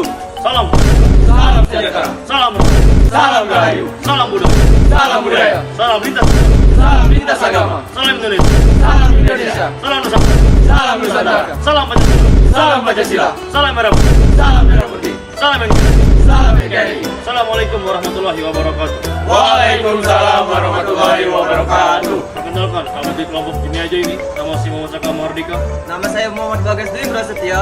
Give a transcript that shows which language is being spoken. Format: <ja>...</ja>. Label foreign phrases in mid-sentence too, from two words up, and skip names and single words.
<id>Salam. Salam sejahtera. Salam. Salam rahayu. Salam budaya. Salam budaya. Salam lintas. Salam lintas agama. Salam Indonesia. Salam Indonesia. Salam Nusantara. Salam Nusantara. Salam Pancasila. Salam Pancasila. Salam Merah Putih. Salam Merah Putih. Salam NKRI. Salam NKRI.</id> <ar>السلام عليكم ورحمة الله وبركاته. وعليكم السلام ورحمة الله وبركاته.</ar> <id>Perkenalkan, kami di kelompok ini aja ini. Nama si Muhammad Saka Mardika. Nama saya Muhammad Bagas Dwi Prasetya.</id>